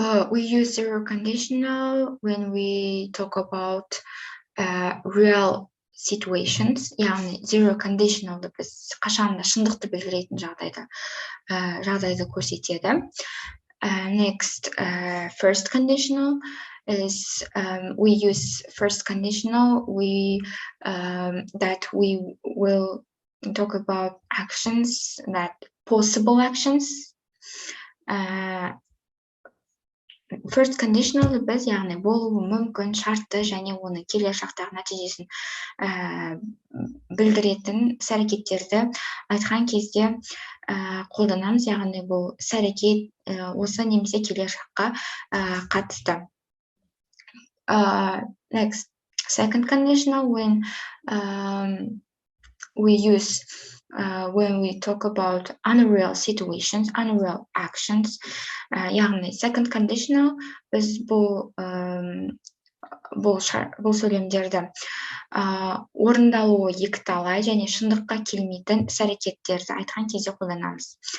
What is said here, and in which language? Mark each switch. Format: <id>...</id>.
<en>We use zero conditional when we talk about real situations.</en> <kk>Яғни zero conditional біз қашанда шындықты білдіретін жағдайды көрсетеді.</kk> <en>Next, first conditional is we use first conditional that we will talk about actions, that possible actions.</en> <kk>First conditional біз яғни болуы мүмкін шартты және оны келер шақтағы нәтижесін білдіретін іс-әрекеттерді айтқан кезде қолданамыз, яғни бұл іс-әрекет осы немесе келер шаққа қатысты.</kk> <en>Next, second conditional when we use when we talk about unreal situations, unreal actions.</en> <kk>Яғни second conditional біз бұл сөйлемдерді орындалуы екіталай және шындыққа келмейтін іс-әрекеттерді айтқан кезде қолданамыз.</kk>